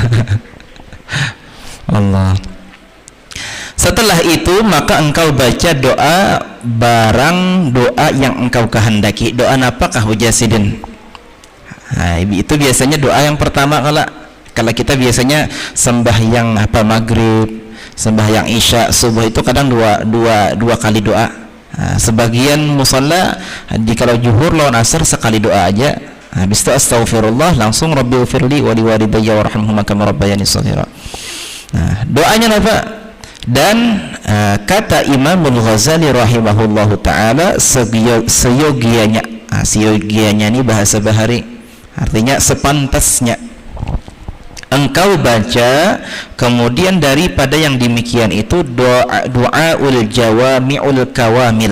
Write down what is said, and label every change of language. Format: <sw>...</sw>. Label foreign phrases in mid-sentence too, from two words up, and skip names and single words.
<id>Allah. Setelah itu maka engkau baca doa barang doa yang engkau kehendaki. Doa apakah hujasidin? Nah, itu biasanya doa yang pertama kalau kita biasanya sembahyang maghrib, sembahyang isya, subuh itu kadang dua kali doa. Nah, sebagian musalla kalau juhur lawan asar sekali doa aja. Habis itu</id> <ar>astaghfirullah, langsung رب اغفر لي ولوالدي وارحمهما كما ربياني صغيرا.</ar> <id>Nah, doanya apa? Dan kata Imam Al-Ghazali</id> <ar>رحمه الله تعالى,</ar> <id>seyogianya ini bahasa bahari, artinya sepantasnya engkau baca, kemudian daripada yang demikian itu</id> <ar>دعاء الجوامع الكوامل.</ar>